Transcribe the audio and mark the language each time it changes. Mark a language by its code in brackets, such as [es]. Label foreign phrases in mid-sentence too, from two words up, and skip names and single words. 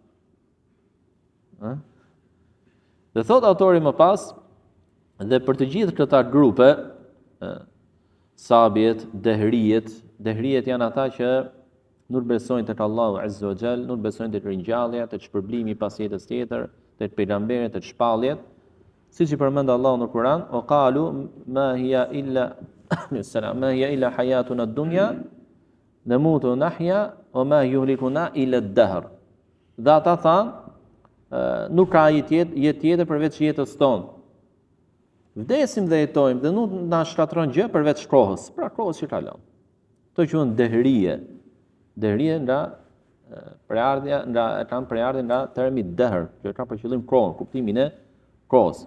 [sq] Dhe thot autori më pas, dhe për të gjithë këta grupe, sabiet, dehrijet janë ata që nuk besojnë tek Allahu [ar] عز وجل, [sq] nuk besojnë tek ringjallja, tek shpërblimi pas jetës tjetër, tek pejgamberët, tek shpalljet. Siç i përmend Allahu në Kur'an, [ar] وقالوا ما هي إلا حياتنا الدنيا نموت نحيا وما يهلكنا إلا الدهر. [sq] Dhe ata thanë, nuk ka jetë tjetër përveç jetës tonë. Vdesim dhe jetojmë dhe nuk na shkatron gjë përveç kohës, pra kohës që kalon. Kto quhen dehrije. Dehrije nga kanë preardhje nga termi dahr, që ka për qëllim kohën, kuptimin e kohës.